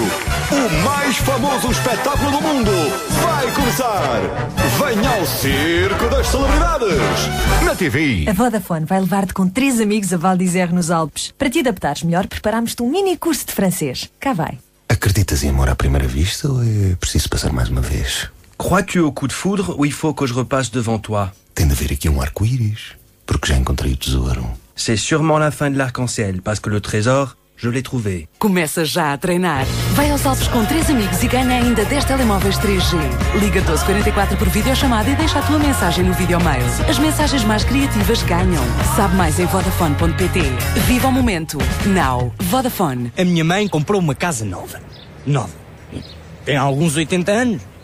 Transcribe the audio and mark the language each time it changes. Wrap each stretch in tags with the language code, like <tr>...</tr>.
<pt>O mais famoso espetáculo do mundo vai começar. Venha ao Circo das Celebridades, na TVI. A Vodafone vai levar-te com três amigos a Val d'Isère, nos Alpes. Para te adaptares melhor, preparámos-te um mini curso de francês. Cá vai. Acreditas em amor à primeira vista ou é preciso passar mais uma vez?</pt> <fr>Crois-tu au coup de foudre ou il faut que je repasse devant toi?</fr> <pt>Tem de haver aqui um arco-íris, porque já encontrei o tesouro.</pt> <fr>C'est sûrement la fin de l'arc-en-ciel, parce que le trésor, je l'ai trouvé.</fr> <pt>Começa já a treinar. Vai aos Alpes com 3 amigos e ganha ainda 10 telemóveis 3G. Liga 1244 por videochamada e deixa a tua mensagem no videomail. As mensagens mais criativas ganham. Sabe mais em vodafone.pt. Viva o momento. Now. Vodafone. A minha mãe comprou uma casa nova. Nova. Tem alguns 80 anos.</pt>